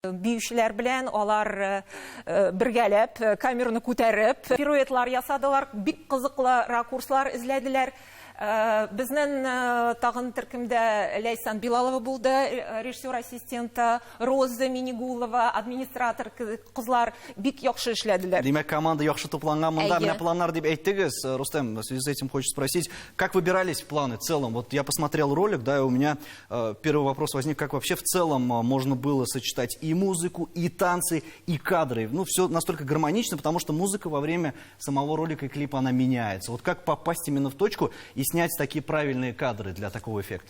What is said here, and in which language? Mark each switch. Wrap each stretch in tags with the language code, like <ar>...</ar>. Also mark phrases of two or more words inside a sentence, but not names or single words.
<tt>Биючеләр белән алар бергәләп камераны күтәреп пируэтлар ясадылар, бик кызыклы ракурслар эзләделәр. Безнең тагын төркемдә Ләйсан Билалова булды, режиссер ассистенты, Роза Минигулова, администратор кызлар бик яхшы эшләделәр. Демәк, команда яхшы тупланган, монда Әйе. менә планнар дип әйттегез.</tt> <ru>Рустем, в связи с этим хочется спросить, как выбирались планы в целом? Вот я посмотрел ролик, да, и у меня первый вопрос возник, как вообще в целом можно было сочетать и музыку, и танцы, и кадры. Ну, все настолько гармонично, потому что музыка во время самого ролика и клипа, она меняется. Вот как попасть именно в точку и снять такие правильные кадры для такого эффекта?</ru>